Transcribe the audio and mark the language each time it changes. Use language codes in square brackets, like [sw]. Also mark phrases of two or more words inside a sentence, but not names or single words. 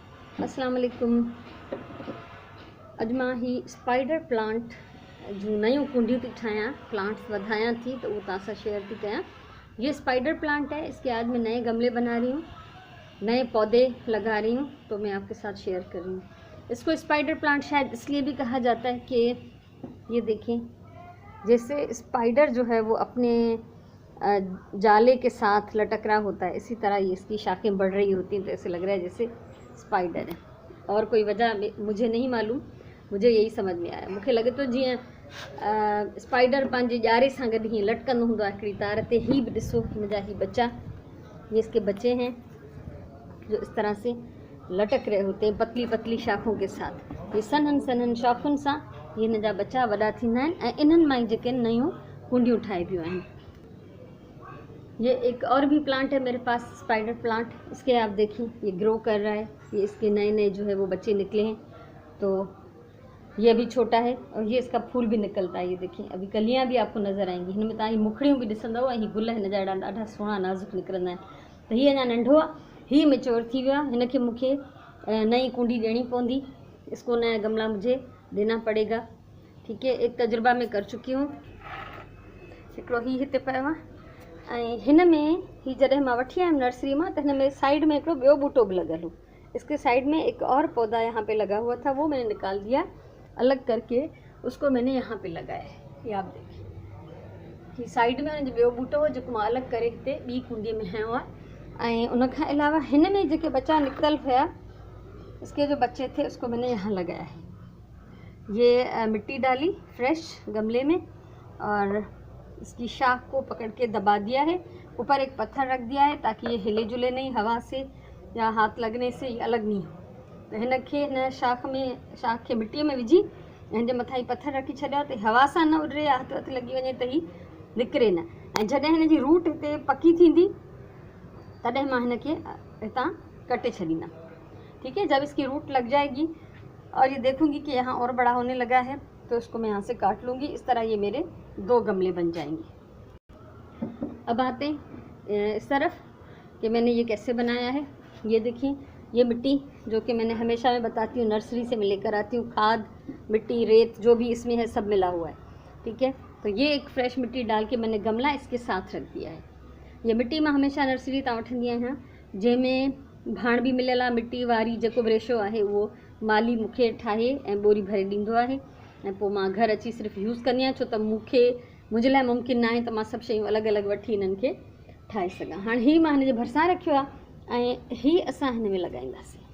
[ur] السلام علیکم. [sd] अॼु मां ही स्पाइडर प्लांट जूं नयूं कुंडियूं थी ठाहियां, प्लांट्स वधायां थी, तो वो तव्हां सां शेयर थी कयां। [ur] یہ اسپائیڈر پلانٹ ہے، اس کے آج میں نئے گملے بنا رہی ہوں، نئے پودے لگا رہی ہوں، تو میں آپ کے ساتھ شیئر کر رہی ہوں. اس کو اسپائیڈر پلانٹ شاید اس لیے بھی کہا جاتا ہے کہ یہ دیکھیں، جیسے اسپائیڈر جو ہے وہ اپنے جالے کے ساتھ لٹک رہا ہوتا ہے، اسی طرح یہ اس کی شاخیں بڑھ رہی ہوتی ہیں، تو ایسے لگ رہا ہے جیسے اسپائیڈر ہے. اور کوئی وجہ مجھے نہیں معلوم، مجھے یہی سمجھ میں آیا. [sd] मूंखे लगे तो जीअं स्पाइडर पंहिंजे ॼारे सां गॾु हीअं लटकंदो हूंदो आहे हिकिड़ी तार ते। ही भी ॾिसो, हिनजा ही बच्चा, [ur] یہ اس کے بچے ہیں جو اس طرح سے لٹک رہے ہوتے ہیں پتلی پتلی شاخوں کے ساتھ. [sd] ये सनन सनन शाखुनि सां ये हिनजा बच्चा वॾा थींदा आहिनि ऐं इन्हनि मां ई जेके नयूं कुंडियूं ठाहिबियूं आहिनि। [ur] یہ ایک اور بھی پلانٹ ہے میرے پاس، اسپائیڈر پلانٹ. اس کے آپ دیکھیے یہ گرو کر رہا ہے، یہ اس کے نئے نئے جو ہے وہ بچے نکلے ہیں، تو یہ ابھی چھوٹا ہے اور یہ اس کا پھول بھی نکلتا ہے. یہ دیکھیے ابھی کلیاں بھی آپ کو نظر آئیں گی, [sd] हिन में तव्हां मुखड़ियूं भी ॾिसंदव ऐं गुल हिन जा ॾाढा सुहिणा नाज़ुक निकिरंदा आहिनि। त हीअ अञा नंढो आहे, हीअ मेच्योर थी वियो आहे, हिनखे मूंखे नई कुंडी ॾियणी पवंदी। [ur] اس کو نیا گملا مجھے دینا پڑے گا، ٹھیک ہے. ایک تجربہ میں کر چکی ہوں. [sd] हिकिड़ो ही हिते पियो आहे ऐं हिन में ही जॾहिं मां वठी आयमि नर्सरी मां, त हिन में साइड में हिकिड़ो ॿियो बूटो भी लॻल हो। [ur] اس کے سائیڈ میں ایک اور پودا یہاں پے لگا ہوا تھا، وہ میں نے نکال دیا الگ کر کے، اس کو میں نے یہاں پے لگایا ہے. یہ آپ دیکھیے [sd] ही साइड में हुनजो ॿियो बूटो हो जेको मां अलॻि करे हिते ॿी कुंडीअ में हयो आहे। ऐं उन खां अलावा हिन में जेके बच्चा निकतल हुआ, [ur] اس کے جو بچے تھے اس کو میں نے یہاں لگایا ہے. یہ مٹی ڈالی فریش گملے میں اور اس کی شاخ کو پکڑ کے دبا دیا ہے، اوپر ایک پتھر رکھ دیا ہے تاکہ یہ ہلے جلے نہیں، ہوا سے یا ہاتھ لگنے سے یہ الگ نہیں ہو. [sd] तो हिन शाख के मिट्टी में विझी हिन जे मथां ही पत्थर रखी छॾिया, तो हवा सां न उॾरे या हथ लगी वञे त ही निकिरे न। ऐं जॾहिं हिन जी रूट हिते पकी थींदी तॾहिं मां हिनखे हितां कटे छॾींदमि, [ur] ٹھیک ہے. جب اس کی روٹ لگ جائے گی اور یہ دیکھوں گی کہ یہاں اور بڑا ہونے لگا ہے، تو اس کو میں یہاں سے کاٹ لوں گی. اس طرح یہ میرے 2 گملے بن جائیں گے. اب آتے ہیں اس طرف کہ میں نے یہ کیسے بنایا ہے. یہ دیکھیے، یہ مٹی جو کہ میں نے ہمیشہ میں بتاتی ہوں نرسری سے میں لے کر آتی ہوں، کھاد مٹی ریت جو بھی اس میں ہے سب ملا ہوا ہے، ٹھیک ہے. تو یہ ایک فریش مٹی ڈال کے میں نے گملا اس کے ساتھ رکھ دیا ہے. [sd] ये मिट्टी में हमेशा नर्सरी तां वठंदी आहियां, जंहिंमें भाण भी मिलियल आहे मिट्टी वारी, जेको बि रेशो आहे उहो माली मूंखे ठाहे ऐं बोरी भरे ॾींदो आहे ऐं पोइ मां घर अची सिर्फ़ु यूज़ कंदी आहियां, छो त मुंहिंजे लाइ मुमकिन न आहे त मां सभु शयूं अलॻि अलॻि वठी हिननि खे ठाहे सघां। हाणे हीअ मां हिन जे भरिसां रखियो आहे ऐं हीअ असां हिन में लॻाईंदासीं।